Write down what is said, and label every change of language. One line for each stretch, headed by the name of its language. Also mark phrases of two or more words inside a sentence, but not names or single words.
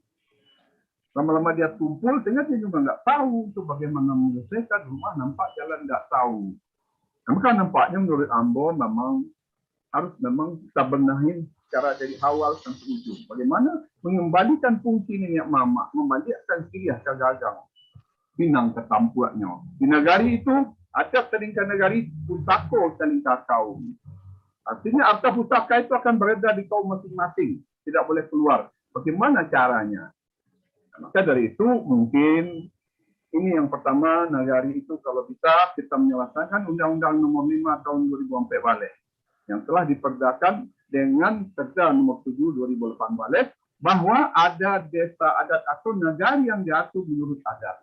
Indonesian: Lama-lama dia tumpul, sehingga dia juga nggak tahu itu bagaimana menyelesaikan rumah, nampak jalan nggak tahu. Nah, maka nampaknya menurut Ambo memang harus kita benahin secara dari awal sampai ujung. Bagaimana mengembalikan fungsi nenek mama, membalikkan
Minangkabau: Siriah ke gagang, Minang ke tampuaknya.
Indonesian: Di negari itu, ada selingkah negari,
Minangkabau: pusako selingkah kaum.
Indonesian: Artinya harta pusaka itu akan beredar di kaum masing-masing, tidak boleh keluar. Bagaimana caranya? Maka dari itu mungkin ini yang pertama, nagari itu kalau bisa kita menyelesaikan Undang-Undang Nomor 5 Tahun 2004 balik yang telah diperdakan dengan Perda Nomor 7 2008 balik bahwa ada desa adat atau nagari yang diatur menurut adat.